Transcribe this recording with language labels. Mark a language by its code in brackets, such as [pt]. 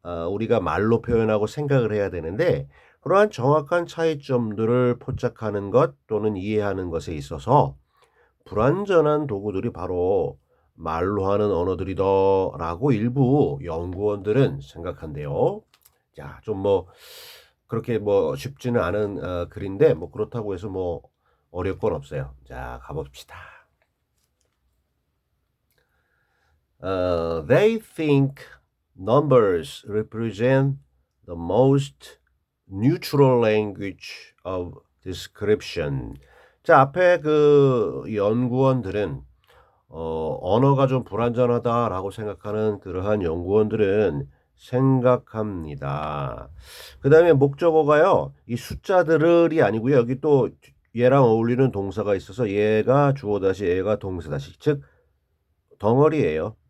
[ko] 우리가 말로 표현하고 생각을 해야 되는데 그러한 정확한 차이점들을 포착하는 것 또는 이해하는 것에 있어서 불완전한 도구들이 바로 말로 하는 언어들이더라고 일부 연구원들은 생각한대요. 자, 좀 뭐 그렇게 뭐 쉽지는 않은 글인데 뭐 그렇다고 해서 뭐 어려울 건 없어요. 자, 가봅시다. [en] They think numbers represent the most neutral language of description. [ko] 자, 앞에 그 연구원들은 언어가 좀 불완전하다라고 생각하는 그러한 연구원들은 생각합니다. 그다음에 목적어가요. 이 숫자들이 아니고요. 여기 또 얘랑 어울리는 동사가 있어서 얘가 주어 다시 얘가 동사 다시 즉 덩어리예요.